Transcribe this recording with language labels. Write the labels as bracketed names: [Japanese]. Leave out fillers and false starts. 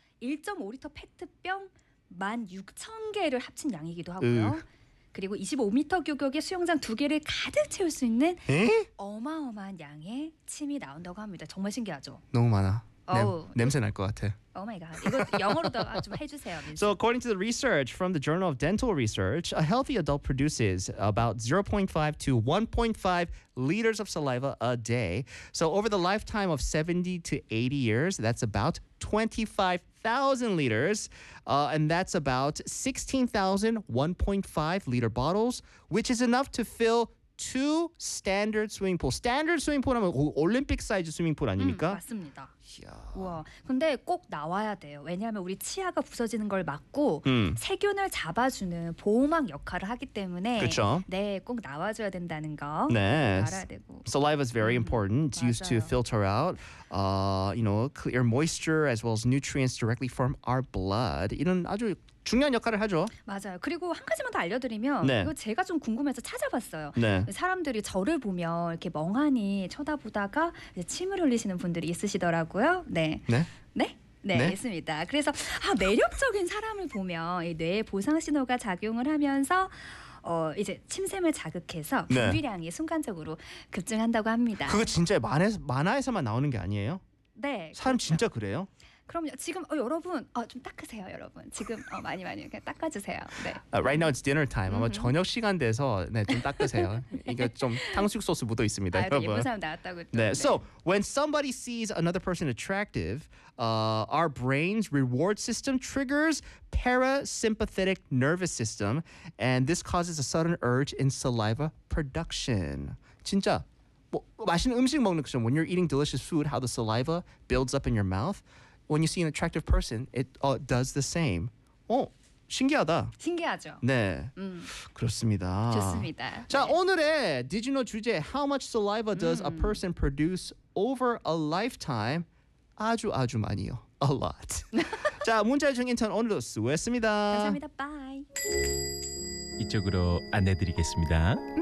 [Korean] 1.5리터 페트병 1만 6천 개를 합친 양이기도 하고요. 그리고 25미터 규격의 수영장 두 개를 가득 채울 수 있는 에? 어마어마한 양의 침이 나온다고 합니다. 정말 신기하죠. 너무 많아. 냄새 날 것 같아. [English] Oh my god. [Korean] 이거 영어로도 좀 해주세요. [English] So according to the research from the Journal of Dental Research, a healthy adult produces about 0.5 to 1.5 liters of saliva a day. So over the lifetime of 70 to 80 years, that's about 25,000 liters. And that's about 16,000 1.5 liter bottles, which is enough to fill two standard swimming pool. Standard swimming pool [Korean] 하면 올림픽 사이즈 [English] swimming pool [Korean] 아닙니까? 맞습니다. 우와. 근데 꼭 나와야 돼요. 왜냐하면 우리 치아가 부서지는 걸 막고 세균을 잡아주는 보호막 역할을 하기 때문에 그쵸? 네, 꼭 나와줘야 된다는 거 네. 알아야 되고. [English] Saliva is very important. It's used [Korean] 맞아요. [English] to filter out, you know, clear moisture as well as nutrients directly from our blood. [Korean] 이런 아주 중요한 역할을 하죠. 맞아요. 그리고 한 가지만 더 알려드리면 네. 이거 제가 좀 궁금해서 찾아봤어요. 네. 사람들이 저를 보면 이렇게 멍하니 쳐다보다가 이제 침을 흘리시는 분들이 있으시더라고요. 네. 네? 네? 네, 네, 있습니다. 그래서 매력적인 사람을 보면 이 뇌에 보상 신호가 작용을 하면서 이제 침샘을 자극해서 분비량이 네. 순간적으로 급증한다고 합니다. 그거 진짜 만화에서만 나오는 게 아니에요? 네. 사람 그렇죠. 진짜 그래요? 그럼요. 지금 여러분 좀 닦으세요, 여러분. 지금 많이 많이 그냥 닦아주세요. 네. [English] Right now it's dinner time. [Korean] 아마 저녁 시간 돼서 네, 좀 닦으세요. 이게 좀 탕수육 소스 묻어 있습니다, 여러분. 예쁜 사람 나왔다고. 네. 네. [English] So when somebody sees another person attractive, our brain's reward system triggers parasympathetic nervous system, and this causes a sudden urge in saliva production. [Korean] 진짜. 뭐 맛있는 음식 먹는 것처럼, [English] when you're eating delicious food, how the saliva builds up in your mouth. When you see an attractive person, it does the same. [Korean] 신기하다. 신기하죠. 네. 그렇습니다. 좋습니다. 자, 네. 오늘의 [English] Did you know [Korean] 주제, [English] How much saliva does a person produce over a lifetime? [Korean] 아주 아주 많이요. [English] A lot. [Korean] 자, 문자의 정 인턴 오늘도 수고했습니다. 감사합니다. [English] Bye. [Korean] 이쪽으로 안내드리겠습니다.